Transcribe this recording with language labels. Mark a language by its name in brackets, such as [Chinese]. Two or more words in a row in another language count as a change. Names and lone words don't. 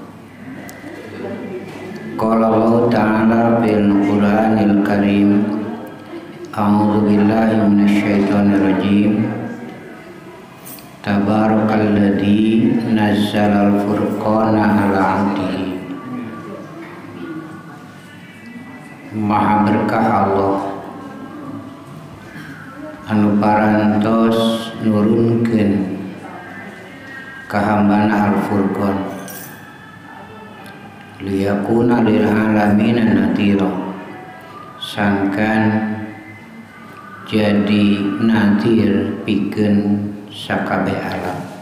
[Arabic] قال الله تعالى في القرآن الكريم أعوذ بالله من الشيطان الرجيم. تبارك الذي نزل الفرقان على عبده. [Sundanese] Maha berkah Allah anu parantos nurunkeun ka hambana Al-Furqan [Arabic] ليكون للعالمين نذيرا, [Sundanese] sangkan jadi nadhir pikeun sakabeh alam.